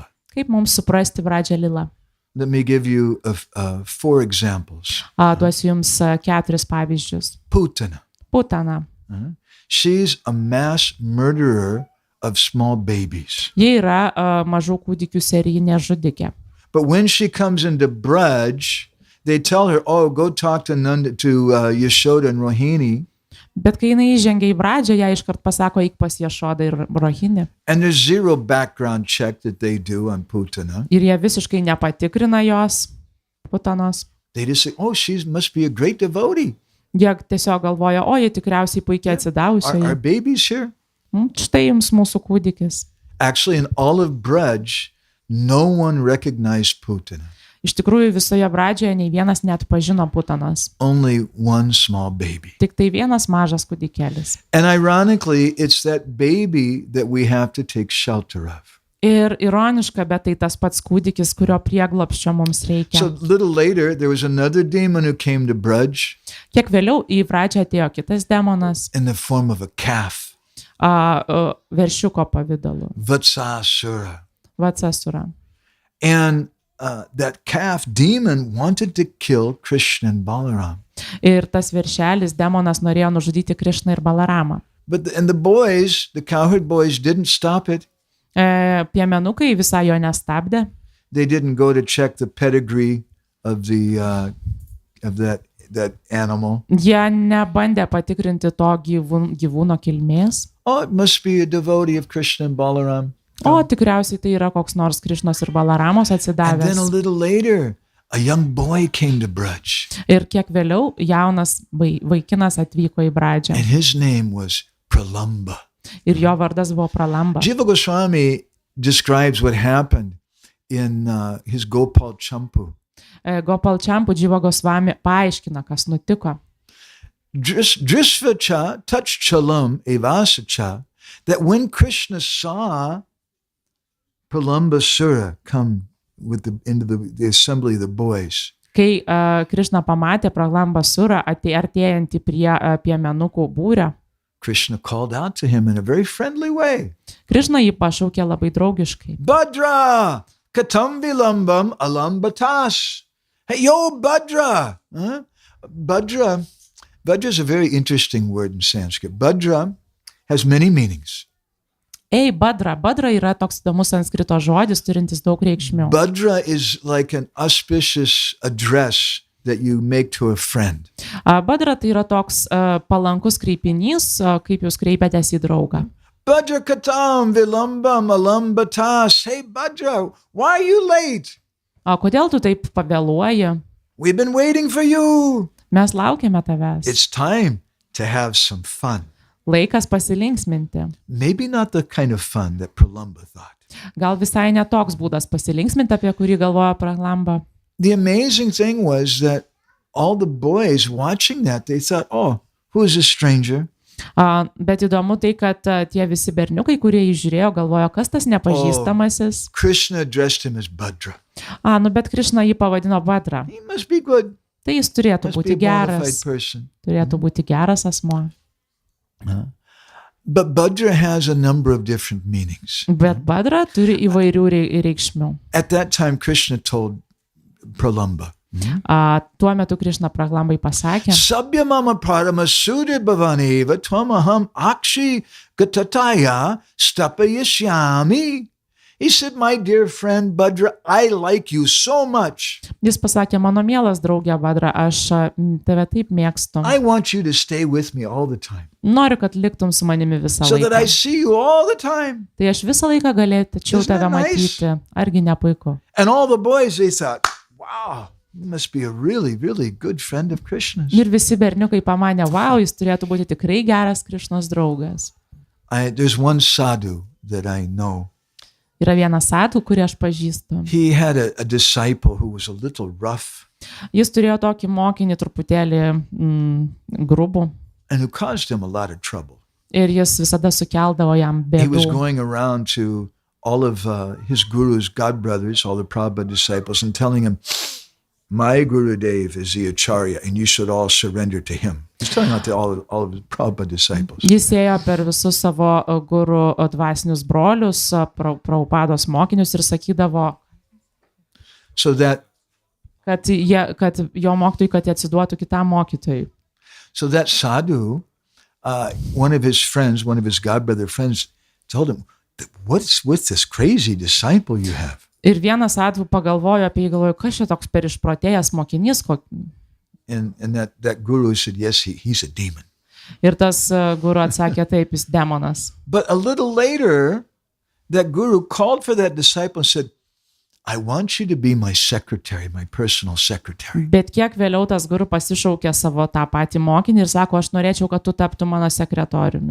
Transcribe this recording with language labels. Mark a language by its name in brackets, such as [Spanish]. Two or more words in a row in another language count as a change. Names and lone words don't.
[Lithuanian] Kaip mums suprasti Bhadža lilą? [English] Let me give you 4 examples. [Lithuanian] Duosiu jums 4 pavyzdžius. Putana. Putana. [English] She's a mass murderer of small babies. [Lithuanian] Ji yra mažų kūdikių serijinė žudikė. [English] But when she comes into Braj, they tell her, oh, go talk to Yashoda and Rohini. [Lithuanian] Bet kai jinai įžengia į Bhadžą, ją iškart pasako, eik pas Jašodą ir Rohinį. [English] And there's zero background check that they do on Putana. [Lithuanian] Ir jie visiškai nepatikrina jos, Putanos. [English] They just say, oh, she must be a great devotee. [Lithuanian] Jie tiesiog galvoja, o jie tikriausiai puikiai [English] Our [Lithuanian] atsidavusioji. [English] baby's here. [Lithuanian] Štai jums mūsų kūdikis. [English] Actually, in all of Braj, no one recognized Putana. [Lithuanian] Iš tikrųjų, visoje Bhadžoje nei vienas net pažino Putanos. [English] Only one small baby. [Lithuanian] Tik tai vienas mažas kūdikelis. [English] And ironically, it's that baby that we have to take shelter of. [Lithuanian] Ir ironiška, bet tai tas pats kūdikis, kurio prieglobsčio mums reikia. [English] So a little later, there was another demon who came to Braj [Lithuanian] Kiek vėliau į Bhadžą atėjo kitas demonas, [English] in the form of a calf, [Lithuanian] veršiuko pavidalu, Vatsasura. Vatsasura. [English] And that calf demon wanted to kill Krishna and Balaram. [Lithuanian] Ir tas veršelis, demonas, norėjo nužudyti Krišną ir Balaramą. [English] And the boys, the cowherd boys, didn't stop it. [Lithuanian] Piemenukai visai jo nestabdė. [English] They didn't go to check the pedigree of that animal. [Lithuanian] Jie nebandė patikrinti to gyvūno kilmės. [English] Oh, it must be a devotee of Krishna and Balaram. [Lithuanian] O tikriausiai tai yra koks nors Krišnos ir Balaramos [English] And then a [Lithuanian] atsidavęs. [English] little later, a young boy came to Braj, [Lithuanian] Ir kiek vėliau jaunas vaikinas atvyko į Bhadžą. [English] and his name was Pralamba. [Lithuanian] Ir jo vardas buvo Pralamba. [English] Jiva Goswami describes what happened in his Gopal Champu. [Lithuanian] Gopal Champu Jiva Gosvami paaiškina, kas nutiko. [Sanskrit] Drisvacha touch chalam evasacha, [English] that when Krishna saw Pralamba Sura come into the assembly of the boys, [Lithuanian] Kai Krišna pamatė Prahlamba surą artėjantį prie piemenukų būrio, [English] Krishna called out to him in a very friendly way. [Lithuanian] Krišna jį pašaukė labai draugiškai. [Sanskrit] Bhadra, katam vilambam alambatas. [English] Hey, yo, Bhadra. Huh? Bhadra is a very interesting word in Sanskrit. Bhadra has many meanings. [Lithuanian] Ei, Bhadra. Bhadra yra toks įdomus sanskrito žodis, turintis daug reikšmių. [English] Bhadra is like an auspicious address that you make to a friend. [Lithuanian] Bhadra tai yra toks palankus kreipinys, kaip jūs kreipiatės į draugą. [Sanskrit] Bhadra katam vilambam alambatas. [English] Hey, Bhadra, why are you late? [Lithuanian] Kodėl tu taip pavėluoji? [English] We've been waiting for you. [Lithuanian] Mes laukiame tavęs. [English] It's time to have some fun. [Lithuanian] Laikas pasilinksminti. [English] Maybe not the kind of fun that Pralamba thought. [Lithuanian] Gal visai netoks būdas pasilinksminti, apie kurį galvoja Prahlamba. [English] The amazing thing was that all the boys watching that, they thought, oh, who is this stranger? [Lithuanian] Bet įdomu tai, kad tie visi berniukai, kurie įžiūrėjo, galvojo, kas tas nepažįstamasis. [English] Krishna addressed him as Bhadra. [Lithuanian] Bet Krišna jį pavadino Bhadra. [English] He must be good. [Lithuanian] Tai jis turėtų [English] Must be [Lithuanian] būti [English] a bona [Lithuanian] geras. [English] fide person. [Lithuanian] Turėtų būti geras asmuo. [English] But Bhadra has a number of different meanings. [Lithuanian] Bet Bhadra turi įvairių reikšmių. [English] At that time, Krishna told Pralamba, [Lithuanian] Tuo metu Krišna Prahlambai pasakė, [Sanskrit] Sabhyamama parama sudhi bhavaneva tvamaham akshi gatataya stapayashyami. [English] He said, my dear friend Bhadra, I like you so much. [Lithuanian] jis pasakė, mano mielas draugė Bhadra, aš tave taip mėgstu. [English] I want you to stay with me all the time. [Lithuanian] Noriu, kad liktum su manimi visą [English] So that I [Lithuanian] laiką. [English] see you all the time. [Lithuanian] Tai aš visą laiką galėčiau [English] Isn't that [Lithuanian] tave [English] nice? [Lithuanian] matyti. Argi ne puiku? [English] And all the boys, they thought, wow, he must be a really, really good friend of Krishna's. [Lithuanian] Ir visi berniukai pamanė, wow, jis turėtų būti tikrai geras Krišnos draugas. [English] There's one sadhu that I know. [Lithuanian] Yra vienas sadhu, kurį aš pažįstu. [English] He had a disciple who was a little rough. [Lithuanian] Jis turėjo tokį mokinį truputėlį grubų. [English] And who caused him a lot of trouble. [Lithuanian] Ir jis visada sukeldavo jam bėdų. [English] He was going around to all of his guru's godbrothers, all the Prabhupada disciples, and telling him, my Gurudev is the Acharya, and you should all surrender to him. He's telling that to all of the Prabhupada disciples. [Lithuanian] Jis ėjo per visus savo guru dvasinius brolius, Prabhupados mokinius ir sakydavo, [English] So that [Lithuanian] kad jo mokytojai, kad jie atsiduotų kitam mokytojui. [English] So that sadhu, one of his friends, one of his godbrother friends, told him, what's with this crazy disciple you have? [Lithuanian] Ir vienas sadhu pagalvojo apie jį, galvojo, kas čia toks per išprotėjęs mokinys. [English] And that guru said, yes, he's a demon. [Lithuanian] Ir tas guru atsakė, taip, jis demonas. [English] But a little later, that guru called for that disciple and said, I want you to be my secretary, my personal secretary. [Lithuanian] Bet kiek vėliau tas guru pasišaukė savo tą patį mokinį ir sako, aš norėčiau, kad tu taptų mano sekretoriumi.